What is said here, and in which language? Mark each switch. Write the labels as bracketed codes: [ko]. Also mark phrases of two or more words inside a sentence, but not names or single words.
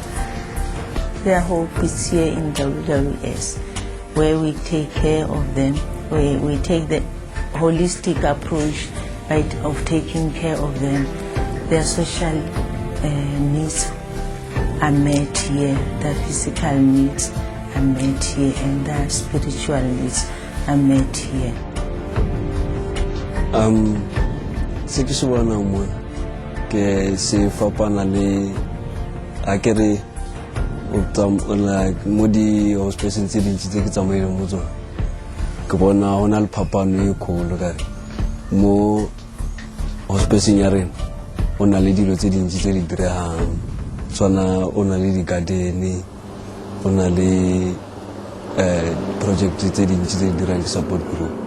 [en] Their hope is here in WWS, where we take care of them, where we take the holistic approach, right, of taking care of them. Their social needs are met here, their physical needs are met here, and their spiritual needs are met here. [tn] Ke se fapana le akere like mo di hospital tse dintsi tse ke tsamaile mo tsona ke bona hona le phapano e kgolo ka mo hospital ya rena ona le dilo tse dintsi tse di diregang tsona ona le di garden ona le project tse dintsi tse di dirang [en] support group.